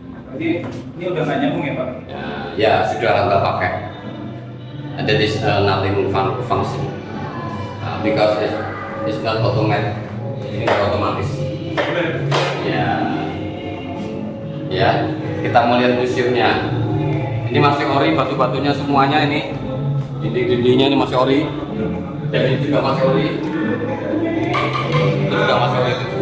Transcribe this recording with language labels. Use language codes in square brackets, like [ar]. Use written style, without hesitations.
[id] Jadi ini udah nggak nyambung ya Pak? Ya sudah nggak pakai. [en] That is nothing function because it's not automatic. [id] Ini nggak otomatis. Ya, ya. Kita mau lihat museumnya. Ini masih ori, batu-batunya semuanya ini. Dinding-dindingnya ini masih ori. Dan ini juga masih ori. Itu juga masih ori.